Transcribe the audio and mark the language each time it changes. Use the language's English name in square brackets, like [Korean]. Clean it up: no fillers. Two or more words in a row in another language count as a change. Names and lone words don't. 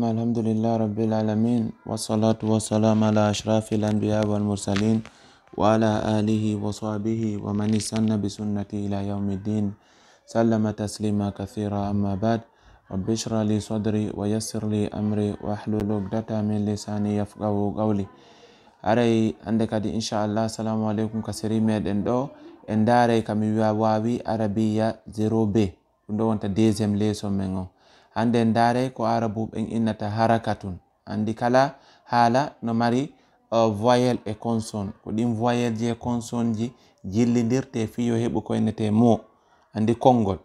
[Arabic] الحمد لله رب العالمين، والصلاة والسلام على أشرف الأنبياء والمرسلين وعلى آله وصحبه ومن استنى بسنته إلى يوم الدين، سلم تسليما كثيرا. أما بعد، رب اشرح لي صدري ويسر لي أمري واحلل عقدة من لساني يفقهوا قولي. [Fula] aray hande kadi inchallah. [Arabic] السلام عليكم [Fula] kasiri meɗen ɗo en daray kami wawi arabiya 0b, ɗum ɗo wonta [French] deuxiéme leçon [Fula] men o. hande en daray ko arabu ɓen innata harakatun. andi kala haala no mari voyelle e consonne, ko ɗin voyelle ji e consonne ji jillidirte fiyo heɓu ko innete mo, andi konngol.